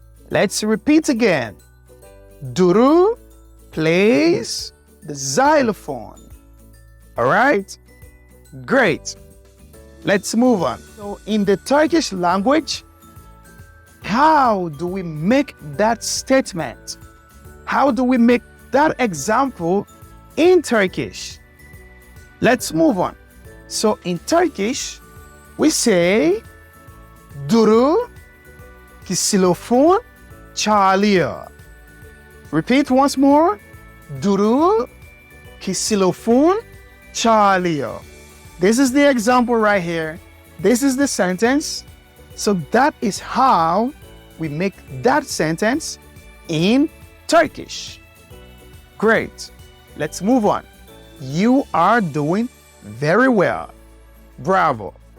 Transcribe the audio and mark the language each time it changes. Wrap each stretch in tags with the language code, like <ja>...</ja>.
<en>Let's repeat again. Duru plays the xylophone. All right? Great. Let's move on. So in the Turkish language, how do we make that statement? How do we make that example in Turkish? Let's move on. So in Turkish, we say</en> <tr>Duru xylophone çalıyor.</tr> <en>Repeat once more.</en> <tr>Duru xylophone çalıyor.</tr> <en>This is the example right here. This is the sentence. So that is how we make that sentence in Turkish. Great. Let's move on. You are doing very well. Bravo.</en>